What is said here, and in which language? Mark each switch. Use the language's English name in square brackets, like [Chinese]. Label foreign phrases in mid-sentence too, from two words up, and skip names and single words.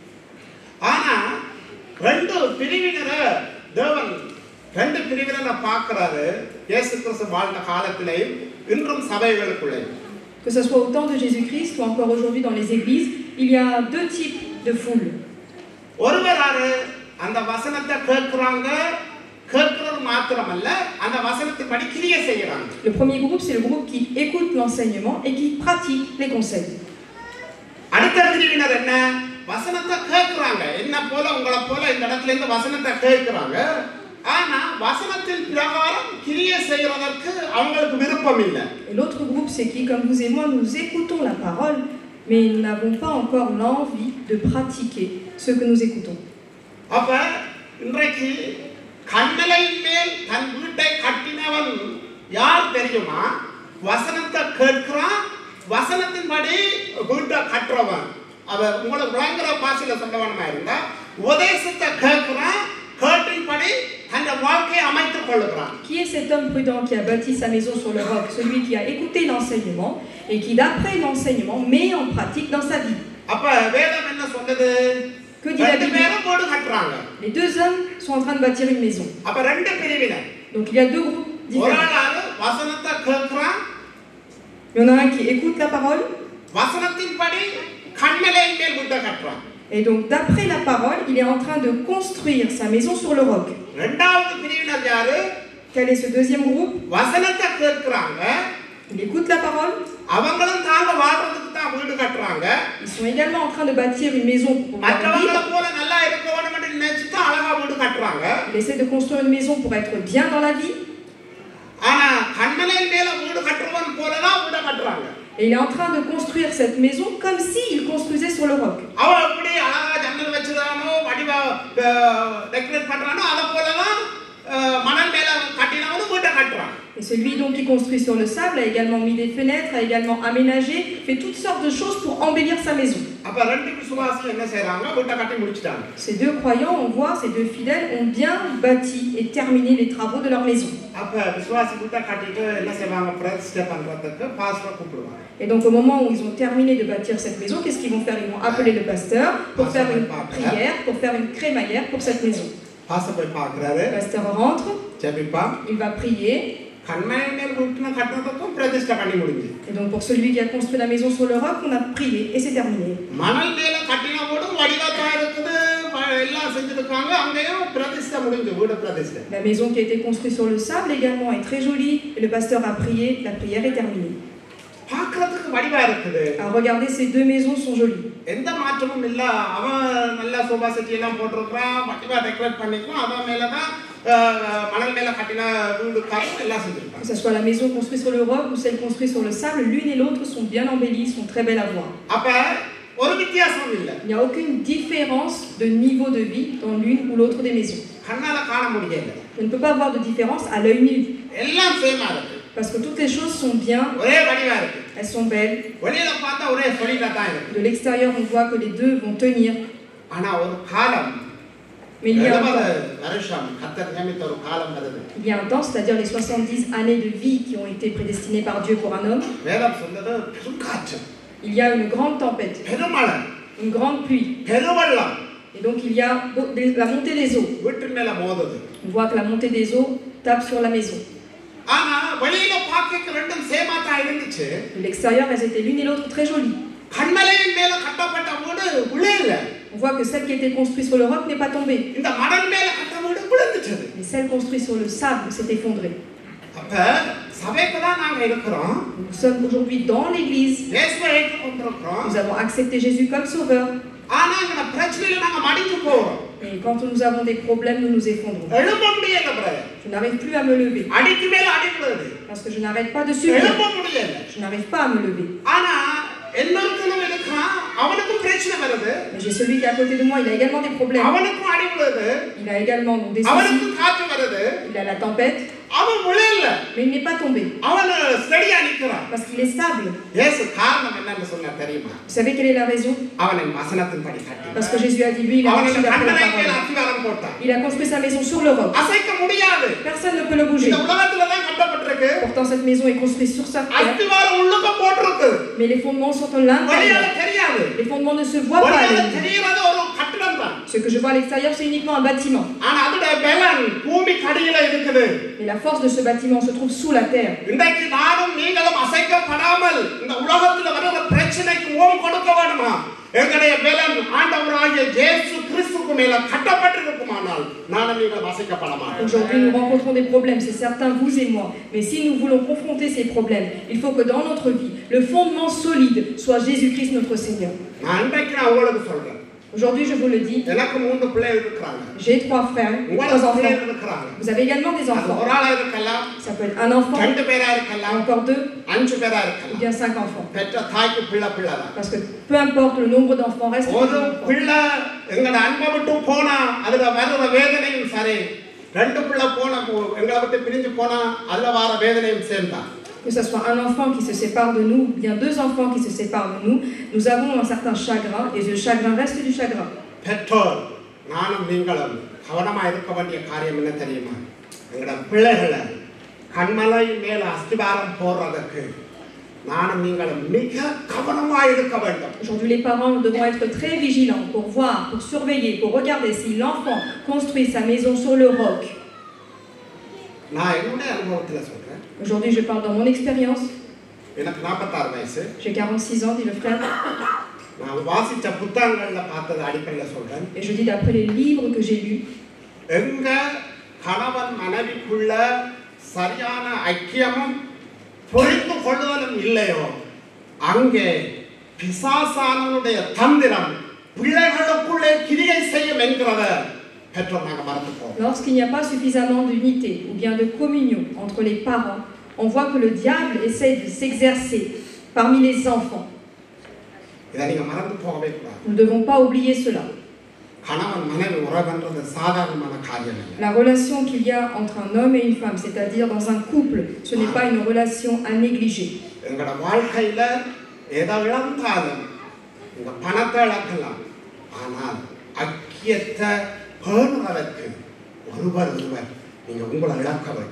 [Tamil] ஆனா ரெண்டு பிரிவினரை தேவன் பார்க்கிறாரு. இயேசு கிறிஸ்து வாழ்ந்த காலத்திலே இன்றும் சபைகளுக்குள்ளே. [French] Que ce soit au temps de Jésus-Christ ou encore aujourd'hui dans les églises, il y a deux types de foule. [Tamil] ஒருவராரு அந்த வசனத்தை கேட்கிறாங்க, கேட்கிறது மாத்திரமல்ல அந்த வசனத்தின்படி கிரியை செய்யறாங்க. [French] Le premier groupe, c'est le groupe qui écoute l'enseignement et qui pratique les conseils. [Tamil] அடுத்த பிரிவினர் என்ன? வசனத்தை கேட்கிறாங்க, என்ன போல உங்களை போல இந்த இடத்துல இருந்து வசனத்தை கேட்கிறாங்க. ஆனா வசனத்தின் பிரகாரம் கிரியை செய்யறதற்கு அவங்களுக்கு விருப்பம் இல்லை. [French] Et l'autre groupe, c'est qui, comme vous et moi, nous écoutons la parole, mais nous n'avons pas encore l'envie de pratiquer ce que nous écoutons. [Tamil] அப்ப இன்றைக்கு கண்மலையின் மேல் தன் வீட்டை கட்டினவன் யார் தெரியுமா? வசனத்தை கேட்கிறான், வசனத்தின்படி வீட்டை கட்டுறவன். அவன் உங்களுக்கு விளங்குற பாசையில சொல்லவனமா இருந்தா உபதேசத்தை கேட்கிறான், கேட்டின்படி தன் வாழ்க்கையை அமைத்துக் கொள்ளுகிறான். [French] Qui est cet homme prudent qui a bâti sa maison sur le roc? Celui qui a écouté l'enseignement et qui, d'après l'enseignement, met en pratique dans sa vie. [Tamil] அப்ப வேதம் என்ன சொல்லுது? [French] Que dit la Bible? [Tamil] வீடு கட்டுறாங்க. [French] Les deux hommes sont en train de bâtir une maison. [Tamil] அப்ப ரெண்டு பிரிவினர். [French] Donc il y a deux groupes différents. [Tamil] ஒருவராரு வசனத்தை கேட்கிறான், [French] Il y en a un qui écoute la parole. [Tamil] வசனத்தின்படி கண்மலையின் மேல் வீட்டை கட்டுறான். [French] Et donc d'après la parole, il est en train de construire sa maison sur le roc. [Tamil] இரண்டாவது பிரிவினர் யாரு? [French] Quel est ce deuxième groupe? [Tamil] வசனத்தை கேட்கிறாங்க, [French] Il écoute la parole. [Tamil] அவங்களும் தாங்க வாழ்றதுக்கு தான் வீடு கட்டுறாங்க. [French] Ils sont également en train de bâtir une maison pour pouvoir [Tamil] மற்றவங்கள [French] vivre. [Tamil] போல நல்லா இருக்க வேணும்னு நினைச்சிட்டு அழகா வீடு கட்டுறாங்க. [French] Il essaie de construire une maison pour être bien dans la vie. [Tamil] ஆனா கண்மலையின் மேல வீடு கட்டுறவன் போல தான் வீடு கட்டுறாங்க. [French] Et il est en train de construire cette maison comme s'il construisait sur le roc. [Tamil] அவன் எப்படி அழகா ஜன்னல் வச்சிரானோ வடிவா டெக்கரேட் பண்றானோ அத போல தான் மணல் மேல கட்டினவனும் வீட்டை கட்டுறான். [French] Et celui donc qui construit sur le sable a également mis des fenêtres, a également aménagé, fait toutes sortes de choses pour embellir sa maison. [Tamil] அப்ப ரெண்டு விசுவாசி என்ன செய்றாங்க? வீட்டை கட்டி முடிச்சிட்டாங்க. [French] Ces deux croyants, on voit, ces deux fidèles ont bien bâti et terminé les travaux de leur maison. [Tamil] அப்ப விசுவாசி வீட்டை கட்டிட்டு என்ன செய்வாங்க? பிரதிஷ்டை பண்றதுக்கு பாஸ்டர் கூப்பிடுவாங்க. [French] Et donc au moment où ils ont terminé de bâtir cette maison, qu'est-ce qu'ils vont faire? Ils vont appeler le pasteur pour faire une prière, pour faire une crémaillère pour cette maison. [Tamil] பாஸ்டர் போய் பார்க்கறாரு. [French] Le pasteur rentre, [Tamil] ஜெபிப்பா. [French] il va prier. [Tamil] கண்மலையின் வீட்டுல கட்டறதுக்கும் பிரதிஷ்டை பண்ணி முடிஞ்சு. [French] Et donc pour celui qui a construit la maison sur le roc, on a prié et c'est terminé. [Tamil] மணல் மேல கட்டின போது வடிவத்தா இருக்குது எல்லாம் செஞ்சிருக்காங்க அங்கேயும் பிரதிஷ்டை முடிஞ்சு வீடு பிரதிஷ்டை. [French] La maison qui a été construite sur le sable également est très jolie et le pasteur a prié, la prière est terminée. [Tamil] பார்க்கிறதுக்கு வடிவா இருக்குது. [French] Alors regardez, ces deux maisons sont jolies. [Tamil] எந்த மாற்றமும் இல்ல. அவன் நல்ல சோபா செட் எல்லாம் போட்டுருக்கான், வடிவா டெக்கரேட் பண்ணிருக்கான். அத மேல தான் மணல் மேல கட்டின வீடு காரணம் எல்லாம் செஞ்சிருக்கான். [French] Que ce soit la maison construite sur le roc ou celle construite sur le sable, l'une et l'autre sont bien embellies, sont très belles à voir. [Tamil] அப்ப ஒரு வித்தியாசம் இல்ல. [French] Il n'y a aucune différence de niveau de vie dans l'une ou l'autre des maisons. [Tamil] கண்ணால காண முடியல. [French] On ne peut pas avoir de différence à l'œil nu. [Tamil] எல்லாம் சேமா இருக்கு. [French] Parce que toutes les choses sont bien, [Tamil] ஒரே வடிவா இருக்கு. [French] elles sont belles. [Tamil] வெளியில பார்த்தா ஒரே solid தான் இருக்கு. [French] De l'extérieur, on voit que les deux vont tenir. [Tamil] ஆனா ஒரு காலம் [French] Mais il y a un temps, [Tamil] வருஷம் கர்த்தர் நியமித்த ஒரு காலம் வருது. [French] il y a un temps, c'est-à-dire les 70 années de vie qui ont été prédestinées par Dieu pour un homme. [Tamil] வேதம் சொல்றது பெருங்காற்று. [French] Il y a une grande tempête, [Tamil] பெருமழை. [French] une grande pluie. [Tamil] பெருவெள்ளம். [French] Et donc il y a la montée des eaux. [Tamil] வீட்டின் மேல மோதுது. [French] On voit que la montée des eaux tape sur la maison. [Tamil] ஆனா வெளியில பார்க்க ரெண்டும் சேமா தான் இருந்துச்சு. [French] De l'extérieur, elles étaient l'une et l'autre très jolies. [Tamil] கண்மலையின் மேல கட்டப்பட்ட வீடு விழல. [French] On voit que celle qui a été construite sur le roc n'est pas tombée. [Tamil] இந்த மணல் மேல கட்ட வீடு விழுந்துச்சு. [French] Mais celle construite sur le sable s'est effondrée. [Tamil] அப்ப சபைக்கு தான் நாங்க இருக்கிறோம். [French] Nous sommes aujourd'hui dans l'église. [Tamil] இயேசுவை ஏற்றுக்கொண்டிருக்கிறோம். [French] Nous avons accepté Jésus comme sauveur. [Tamil] ஆனா இந்த பிரச்சனையில நாங்க மடிஞ்சு போறோம். [French] Et quand nous avons des problèmes, nous nous effondrons. [Tamil] எழும்ப முடியல பிரதர். [French] Je n'arrive plus à me lever. [Tamil] அடிக்கு மேல அடி விழுது. [French] Parce que je n'arrête pas de subir. [Tamil] எழும்ப முடியல. [French] Je n'arrive pas à me lever. [Tamil] ஆனா எல்லாருக்கும் இருக்கான். அவனுக்கும் பிரச்சனை வருது. [French] Mais j'ai celui qui est à côté de moi, il a également des problèmes. [Tamil] அவனுக்கும் அடி விழுது. [French] Il a également donc, des soucis. [Tamil] அவனுக்கும் காற்று வருது. [French] Il a la tempête. [Tamil] அவன் விழல. [French] Mais il n'est pas tombé. [Tamil] அவன் ஸ்டடியா நிக்கிறான். [French] Parce qu'il est stable. [Tamil] இயேசு காரணம் என்னன்னு சொன்னா தெரியுமா? [French] Vous savez quelle est la raison? [Tamil] அவனின் வசனத்தின்படி கட்டினான். [French] Parce que Jésus a dit, lui, il a marché d'après la [Tamil] கண்மலையின் மேல [French] parole. [Tamil] அஸ்திவாரம் போட்டான். [French] Il a construit sa maison sur le roc. [Tamil] அசைக்க முடியாது. [French] Personne ne peut le bouger. [Tamil] இந்த உலகத்துல தான் கட்டப்பட்டிருக்கு. [French] Pourtant, cette maison est construite sur sa terre. [Tamil] அஸ்திவாரம் உள்ளுக்க போட்டுருக்கு. [French] Mais les fondements sont en [Tamil] வெளியால [French] l'intérieur. [Tamil] தெரியாது. [French] Les fondements ne se voient pas. [Tamil] வெளியால [French] à l'œil. [Tamil] தெரியாது ஒரு கட்டடம் தான். [French] Ce que je vois à l'extérieur, c'est uniquement un bâtiment. [Tamil] ஆனா அதோட பலன் பூமி கடியில இருக்குது. [French] Et la force de ce bâtiment se trouve sous la terre. [Tamil] இன்றைக்கு நானும் நீங்களும் அசைக்கப்படாமல் இந்த உலகத்துல வர பிரச்சனைக்கு ஓம் கொடுக்க வேண்டுமா? எங்களுடைய பலன் ஆண்டவராகிய இயேசு கிறிஸ்துவுக்கு மேல கட்டப்பட்டிருக்குமானால் நானும் நீங்களும் அசைக்கப்பட மாட்டோம். [French] Aujourd'hui, nous rencontrons des problèmes, c'est certain, vous et moi. Mais si nous voulons confronter ces problèmes, il faut que dans notre vie, le fondement solide soit Jésus-Christ notre Seigneur. [Tamil] நான் இன்றைக்கு உங்களுக்கு சொல்றேன். [French] Aujourd'hui, je vous le dis, [Tamil] எனக்கு 3 பிள்ளைகள் இருக்காங்க. [French] j'ai 3 frères, 3 [Tamil] உங்களுக்கு [French] enfants. [Tamil] பிள்ளைகள் இருக்காங்க. [French] Vous avez également des [Tamil] அது [French] enfants. [Tamil] ஒரு ஆளா இருக்கலாம். [French] Ça peut être un enfant, [Tamil] 2 பேரா இருக்கலாம். [French] encore 2, [Tamil] 5 பேரா [French] ou [Tamil] இருக்கலாம். [French] bien 5 enfants. [Tamil] பெற்ற தாய்க்கு பிள்ளை தான். [French] Parce que peu importe le nombre d'enfants, reste [Tamil] ஒரு [French] toujours un enfant. [Tamil] பிள்ளை எங்கட அன்பை விட்டு போனா அதுல வர்ற வேதனையும் சரி. 2 பிள்ளை போனா எங்களை விட்டு பிரிஞ்சு போனா அதுல வர வேதனையும் சேர்ந்தா. [French] Que ce soit un enfant qui se sépare de nous, ou bien 2 enfants qui se séparent de nous, nous avons un certain chagrin, et ce chagrin reste du chagrin. [Tamil] பெற்றோர் நானும் நீங்களும் கவனமா இருக்க வேண்டிய காரியம் என்ன தெரியுமா? எங்கட பிள்ளைகளை கண்மலை மேல அஸ்திவாரம் போடுறதுக்கு நானும் நீங்களும் மிக கவனமா இருக்க வேண்டும். [French] Aujourd'hui, les parents, nous devons être très vigilants pour voir, pour surveiller, pour regarder si l'enfant construit sa maison sur le roc. [Tamil] நான் என்னுடைய அனுபவத்துல சொல்றேன். [French] Aujourd'hui, je parle dans mon expérience. [Tamil] எனக்கு 46 வயசு. [French] J'ai 46 ans, dit le frère. [Tamil] நான் வாசிச்ச புத்தகங்கள்ல பார்த்தது அடிப்படையில சொல்றேன். [French] Et je dis d'après les livres que j'ai lus, [Tamil] எங்க கணவன் மனைவிக்குள்ள சரியான ஐக்கியமும் புரிந்து கொள்ளுதலும் இல்லையோ அங்கே பிசாசானனுடைய தந்திரம் பிள்ளைகளுக்குள்ளே கிரியை செய்யும் என்கிறத பெற்றோர் நாங்கள் மறந்து போவோம். [French] lorsqu'il n'y a pas suffisamment d'unité ou bien de communion entre les parents, on voit que le diable essaie de s'exercer parmi les enfants. [Tamil] இதை நீங்க மறந்து போகவே கூடாது. [French] Nous ne devons pas oublier cela. [Tamil] கணவன் மனைவி உறவுன்றது சாதாரணமான காரியம் இல்லை. [French] La relation qu'il y a entre un homme et une femme, c'est-à-dire dans un couple, ce n'est pas une relation à négliger. [Tamil] எங்களோட வாழ்க்கையில எதை இழந்தாலும் இந்த பணத்தை இழக்கலாம், ஆனால் ஐக்கியத்தை பேணுவதற்கு ஒருவர் நீங்க உங்களை இழக்க வேண்டும்.